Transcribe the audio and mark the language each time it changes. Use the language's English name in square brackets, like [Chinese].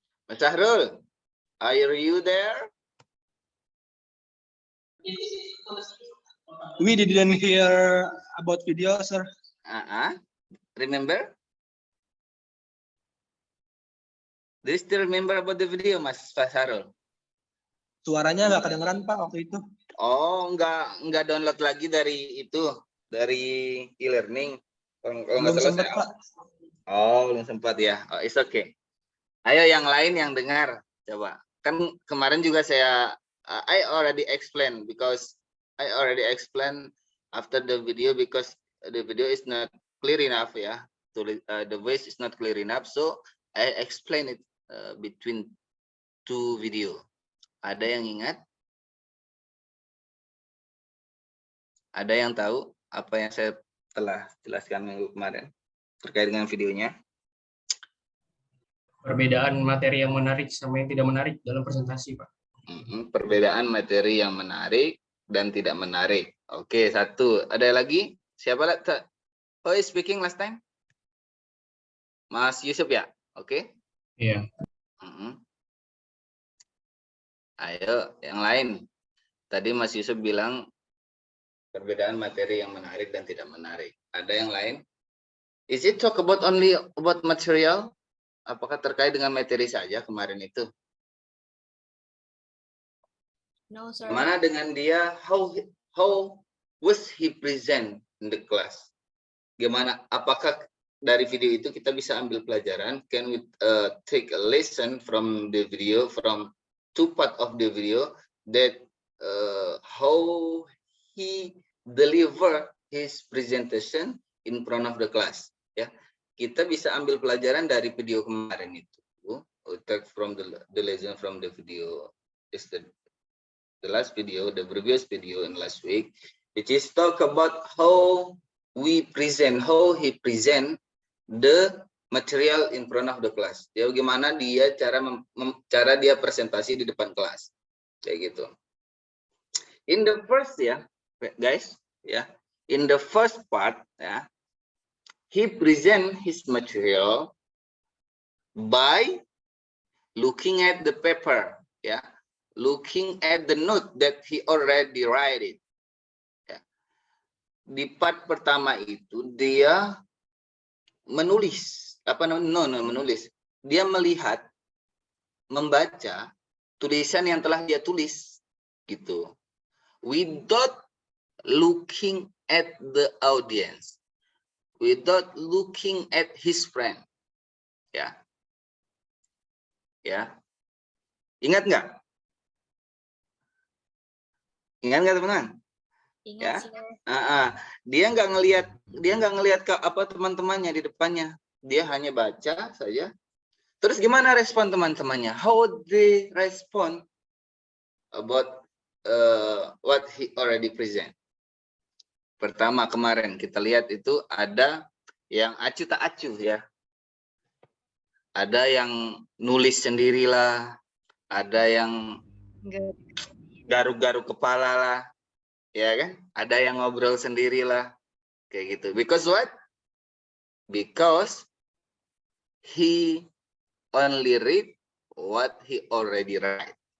[English] Mas Syahrul, are you there? We didn't hear about video, sir. Remember? Do you still remember about the video, Mas Syahrul? [Indonesian] Suaranya nggak kedengeran, Pak, waktu itu. Oh, nggak download lagi dari itu, dari e-learning. Kalau nggak salah sempat, saya- Pak. Oh, belum sempat ya. [English] Oh, it's okay. [Indonesian] Ayo yang lain yang dengar, coba. Kan kemarin juga saya, [English] I already explain after the video because the video is not clear enough ya. The voice is not clear enough, so I explain it between two video. [Indonesian] Ada yang ingat? Ada yang tahu apa yang saya telah jelaskan minggu kemarin terkait dengan videonya? Perbedaan materi yang menarik sama yang tidak menarik dalam presentasi, Pak. Perbedaan materi yang menarik dan tidak menarik. Oke, satu. Ada lagi? Siapa lagi? [English] Who is speaking last time? [Indonesian] Mas Yusuf ya? Oke. Iya. Ayo, yang lain. Tadi Mas Yusuf bilang perbedaan materi yang menarik dan tidak menarik. Ada yang lain? [English] Is it talk about only about material? [Indonesian] Apakah terkait dengan materi saja kemarin itu? [English] No, sir. [Indonesian] Mana dengan dia, [English] how was he present in the class? [Indonesian] Gimana? Apakah dari video itu kita bisa ambil pelajaran? [English] Can we take a lesson from the video, from two part of the video, that how he deliver his presentation in front of the class? [Indonesian] Ya, kita bisa ambil pelajaran dari video kemarin itu. [English] We take from the lesson from the video is the last video, the previous video in last week, which is talk about how we present, how he present the material in front of the class. [Indonesian] Ya, bagaimana dia cara dia presentasi di depan kelas, kayak gitu. [English] In the first ya, guys, ya, in the first part ya, he present his material by looking at the paper, ya, looking at the note that he already write it. [Indonesian] Ya. Di part pertama itu dia menulis, menulis. Dia melihat, membaca tulisan yang telah dia tulis, gitu. [English] Without looking at the audience, without looking at his friend, ya. [Indonesian] Ya, ingat nggak? Ingat nggak teman-teman? Ingat, Ya. [English] sir. [Indonesian] Dia nggak ngelihat ke apa teman-temannya di depannya. Dia hanya baca saja. Terus gimana respon teman-temannya? [English] How they respond about what he already present? [Indonesian] Pertama kemarin kita lihat itu ada yang acuh tak acuh ya. Ada yang nulis sendirilah, ada yang Enggak. garuk-garuk kepala lah, ya kan? Ada yang ngobrol sendirilah, kayak gitu. [English] Because what? Because he only read what he already write.